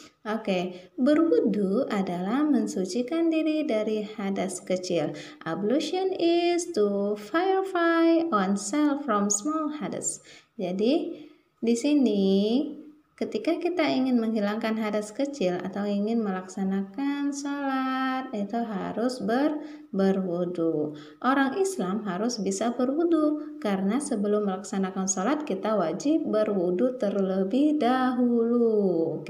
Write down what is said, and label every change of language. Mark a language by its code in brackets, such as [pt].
[id] Oke, berwudu adalah mensucikan diri dari hadas kecil. [en] Ablution is to purify oneself from small hadas. [id] Jadi di sini ketika kita ingin menghilangkan hadas kecil atau ingin melaksanakan sholat, itu harus berwudu. Orang Islam harus bisa berwudu karena sebelum melaksanakan sholat kita wajib berwudu terlebih dahulu.